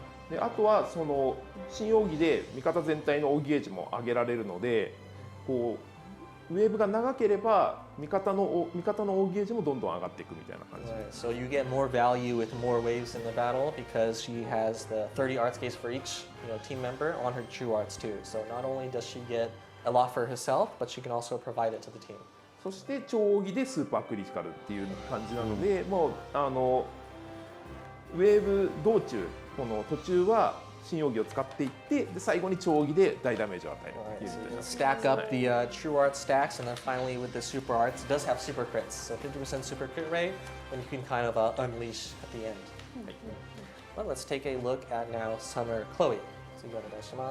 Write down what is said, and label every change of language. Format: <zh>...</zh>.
<ja>であとはその新奥義で味方全体の奥義ゲージも上げられるので、こうウェーブが長ければ味方の奥義ゲージもどんどん上がっていくみたいな感じ。</ja> <en>Right, so you get more value with more waves in the battle because she has the 30 arts gauge for each team member on her true arts too. So not only does she get a lot for herself, but she can also provide it to the team.</en> <ja>そして超奥義でスーパークリティカルっていう感じなので、もうウェーブ道中この途中は新奥義を使っていって、で最後に超奥義で大ダメージを与えるっていう</ja> <en>So</en> <ja>みたい</ja> <en>you</en> <ja>な。</ja> <en>stack up the true art stacks, and then finally with the super arts, it does have super crits. So 50% super crit rate, and you can kind of unleash at the end. Well, let's take a look at now Summer Chloe. So you got Right.</en>